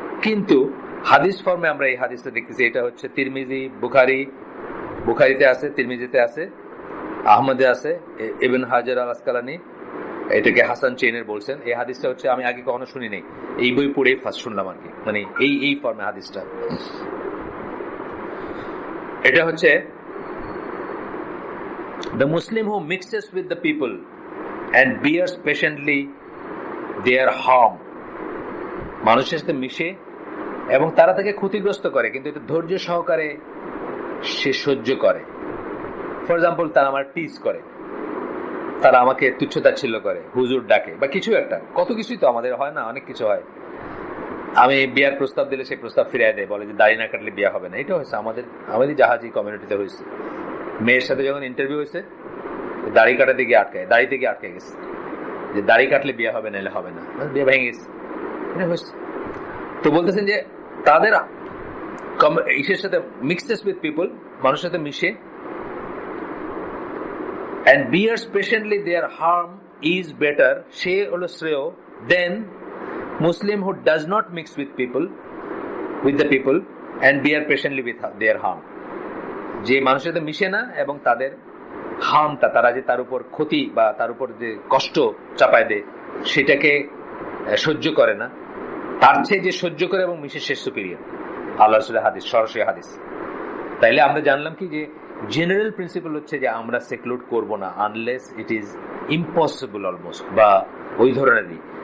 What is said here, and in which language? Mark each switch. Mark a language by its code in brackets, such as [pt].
[bn] কিন্তু হাদিস ফর্মে আমরা এই হাদিসটা দেখতেছি, এটা হচ্ছে তিরমিজি, বুখারীতে আছে, তিরমিজিতে আছে, আহমদে আছে, ইবনে হাজার আল আসকালানি এটাকে হাসান চেনের বলছেন। এই হাদিসটা হচ্ছে আমি আগে কখনো শুনি নাই, এই বই পড়েই ফার্স্ট শুনলাম আর কি, মানে এই ফর্মে হাদিসটা। এটা হচ্ছে [en] the Muslim who mixes with the people and bears patiently their harm। [bn] মানুষের সাথে মিশে এবং তারা তাকে ক্ষতিগ্রস্ত করে, কিন্তু এটা ধৈর্য সহকারে সে সহ্য করে। ফর এক্সাম্পল, তারা আমার টিজ করে, তারা আমাকে তুচ্ছতাচ্ছিল্য করে, হুজুর ডাকে বা কিছু একটা, কত কিছুই তো আমাদের হয় না, অনেক কিছু হয়। আমি বিয়ার প্রস্তাব দিলে সেই প্রস্তাব ফিরিয়ে দেয়, বলে যে দাড়ি না কাটলে বিয়া হবে না। এটা হয়েছে আমাদের জাহাজি কমিউনিটিতে হয়েছে। মেয়ের সাথে যখন ইন্টারভিউ হয়েছে, দাড়ি কাটাতে গিয়ে দাড়িতে গিয়ে আটকে গেছে, যে দাড়ি কাটলে বিয়া হবে, নাহলে হবে না, বিয়ে ভেঙে গেছে। এটা হয়েছে। তো বলতেছেন যে তাদের ইসের সাথে [en] mixes with people, [bn] মানুষের সাথে মিশে, [en] and bears patiently their harm is better, [bn] সে হলো শ্রেয়, [en] then Muslim who does not mix with the people and bear patiently with their harm। [bn] যে মানুষের সাথে মিশে না এবং তাদের হার্মটা, তারা যে তার উপর ক্ষতি বা তার উপর যে কষ্ট চাপায় দেয়, সেটাকে সহ্য করে না, তার চেয়ে যে সহ্য করে এবং মিশে সে সুপিরিয়র। আল্লাহ রাসূলের হাদিস, সরাসরি হাদিস। তাইলে আমরা জানলাম কি, যে জেনারেল প্রিন্সিপাল হচ্ছে যে আমরা সেক্লুড করব না [en] unless it is impossible almost, [bn] বা ওই ধরনেরই।